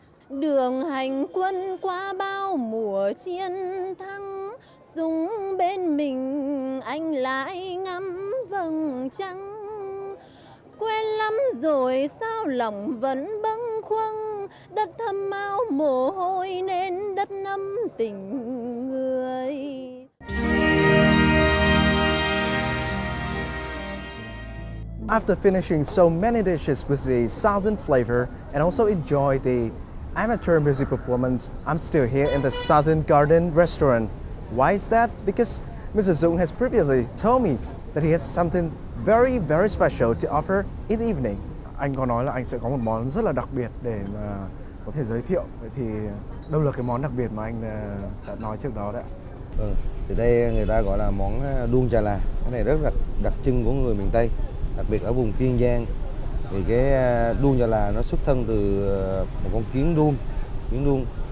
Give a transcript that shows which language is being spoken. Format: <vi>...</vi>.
<vi>Đường hành quân qua bao mùa chiến thắng, súng bên mình anh lại ngắm vầng trăng. Quên lắm rồi sao lòng vẫn bâng khuâng, đất thâm áo mồ hôi nên đất ngâm tình người.</vi> <en>After finishing so many dishes with the southern flavor and also enjoy the amateur music performance, I'm still here in the Southern Garden restaurant. Why is that? Because Mr. Dung has previously told me that he has something very, very special to offer in the evening.</en> <vi>Anh có nói là anh sẽ có một món rất là đặc biệt để mà có thể giới thiệu. Vậy thì đâu là cái món đặc biệt mà anh đã nói trước đó đấy? Thì đây người ta gọi là món đuông chà là. Cái này rất là đặc trưng của người miền Tây, đặc biệt ở vùng Kiên Giang. Thì cái đuông chà là nó xuất thân từ một con kiến đuông.</vi>